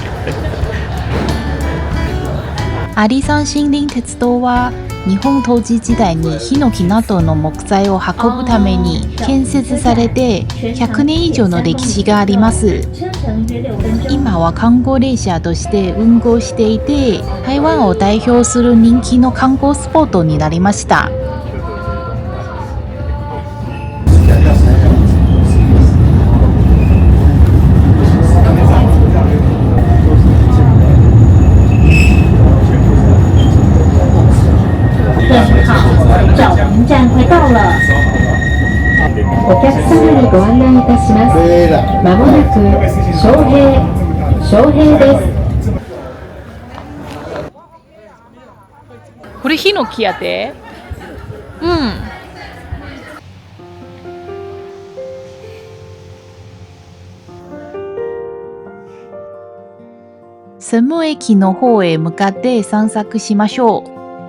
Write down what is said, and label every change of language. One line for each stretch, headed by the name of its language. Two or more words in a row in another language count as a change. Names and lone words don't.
Japanese: 阿里山森林鉄道は日本統治時代にヒノキなどの木材を運ぶために建設されて100年以上の歴史があります。今は観光列車として運行していて、台湾を代表する人気の観光スポットになりました。
Chinese: 早平站快到了。
Japanese: お客様にご案内いたします。まもなく昌平です。これヒノキやで。うん。神武駅の方へ向かって散策しましょう。